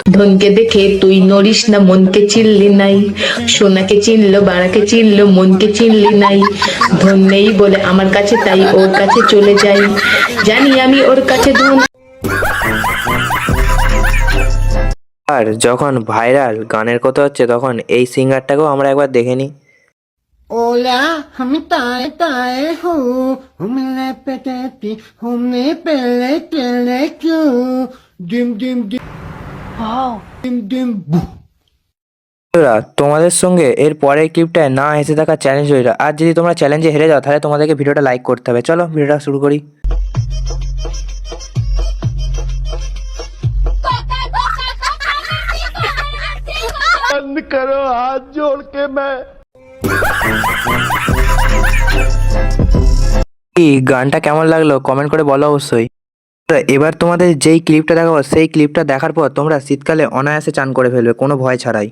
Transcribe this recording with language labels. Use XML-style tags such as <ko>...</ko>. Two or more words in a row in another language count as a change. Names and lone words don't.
<bn>ধনকে দেখে তুই নড়িস না মনকে চিনলি নাই, সোনাকে চিনলো বাড়াকে চিনলো মনকে চিনলি নাই। ধন নেই বলে আমার কাছে তাই ওর কাছে চলে যাই, জানি আমি ওর কাছে ধন। আর যখন ভাইরাল গানের কথা হচ্ছে তখন এই সিঙ্গারটাকেও আমরা একবার দেখে নিই। ओला हम ताए ताए हो हमने पेटेती हमने पहले चले क्यों डिम डिम डिम डिम डिम बू। বন্ধুরা, তোমাদের সঙ্গে এর পরের ক্লিপটায় না হেসে থাকা চ্যালেঞ্জ হয়ে যায়। আর যদি তোমরা চ্যালেঞ্জে হেরে যাও তাহলে তোমাদেরকে ভিডিওটা লাইক করতে হবে। চলো ভিডিওটা শুরু করি।</bn> <hi>बंद करो हाथ जोड़ के मैं।</hi> <bn>এই গানটা কেমন লাগলো কমেন্ট করে বলো অবশ্যই। এবার তোমাদের যেই ক্লিপটা দেখাবো সেই ক্লিপটা দেখার পর তোমরা শীতকালে অনায়াসে চান করে ফেলবে কোনো ভয় ছাড়াই।</bn>